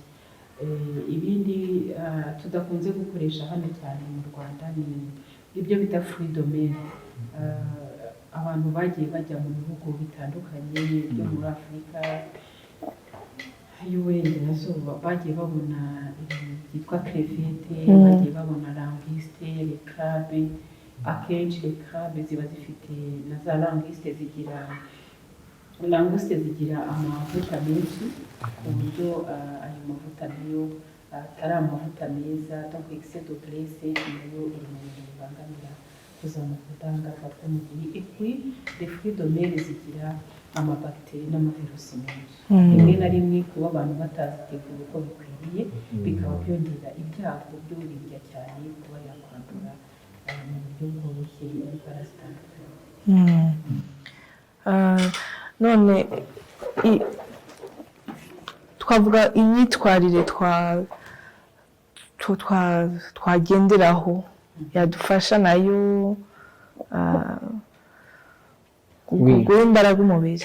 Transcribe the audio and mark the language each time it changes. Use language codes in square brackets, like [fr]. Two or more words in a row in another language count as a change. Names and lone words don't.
[rw] Ibindi tudakunze gukoresha hano cyane mu Rwanda ni ibyo bita [fr] fruit domaine. [rw] Abantu bagiye bajya mu bihugu bitandukanye byo muri Afurika y'Uburengerazuba bagiye babona ibintu byitwa crevette, bagiye babona languiste, [fr] les crabes. [rw] Akenshi [fr] les crabes [rw] ziba zifite na za languiste zigira amavuta menshi ku buryo ayo mavuta nayo atari amavuta meza, [fr] donc excès de graisse [rw] nayo iri mu bintu bibangamira kuzamuka ubudahangarwa bw'umubiri. [fr] Et puis les fruits de mer [rw] zigira amabacteri n'amavirusi menshi, rimwe na rimwe kuba abantu bataziteguye uko bikwiriye bikaba byongera ibyago by'ubirya cyane kuba yakwandura mu buryo bworoshye indwara zitandukanye. None twavuga imyitwarire twagenderaho yadufasha nayo guha imbaraga umubiri.